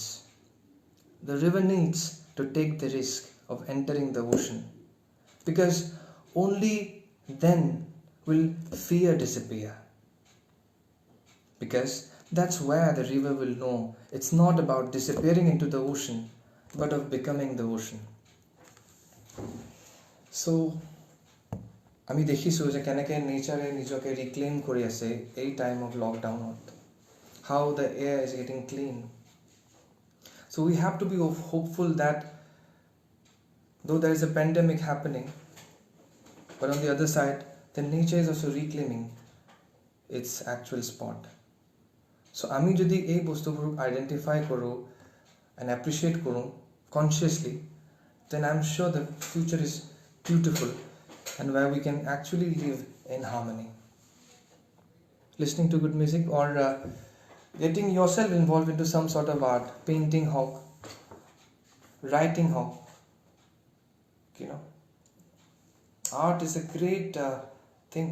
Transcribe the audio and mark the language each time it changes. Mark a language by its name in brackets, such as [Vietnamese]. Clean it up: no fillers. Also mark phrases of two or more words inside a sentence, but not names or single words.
[English] The river needs to take the risk of entering the ocean, because only then will fear disappear. Because that's where the river will know it's not about disappearing into the ocean, but of becoming the ocean. So, [Assamese] আমি দেখিছো যে কেনেকে নেচাৰে নিজকে ৰিক্লেইম কৰি আছে এই [English] time of lockdown, how the air is getting clean. So we have to be hopeful that though there is a pandemic happening, but on the other side the nature is also reclaiming its actual spot. So [Assamese] আমি যদি এই বস্তুবোৰক আইডেন্টিফাই কৰোঁ [English] and appreciate কৰোঁ consciously, then I'm sure the future is beautiful and where we can actually live in harmony. Listening to good music or getting yourself involved into some sort of art, painting how, writing how, art is a great thing.